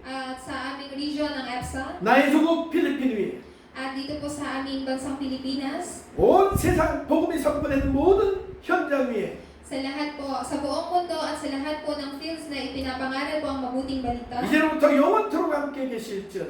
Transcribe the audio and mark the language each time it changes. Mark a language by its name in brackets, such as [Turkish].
[Filipino] at sa aming region ng EPSA, [Korean] 나의 조국 필리핀 위에 [Filipino] at dito po sa aming bansang Pilipinas, [Korean] 온 세상 복음이 선포되는 모든 현장 위에 [Filipino] sa lahat po, sa buong mundo at sa lahat po ng fields na ipinapangaral po ang mabuting balita, [Korean] 이제부터 영원토록 함께 계실지어다.